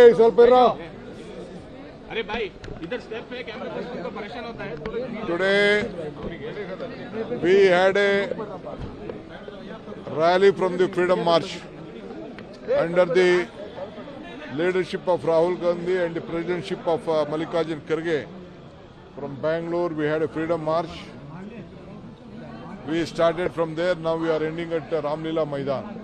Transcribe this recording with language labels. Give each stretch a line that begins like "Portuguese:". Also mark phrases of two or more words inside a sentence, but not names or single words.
Kannada: ಸ್ವಲ್ಪ ಇರೋ
Hindi: अरे भाई इधर स्टेप पे
English: camera person
Hindi: को परेशान होता है
English: Today we had a rally from the Freedom March under the leadership of Rahul Gandhi and the presidentship of Mallikarjun Kharge. From Bangalore we had a Freedom March. We started from there, now we are ending at Ramlila Maidan.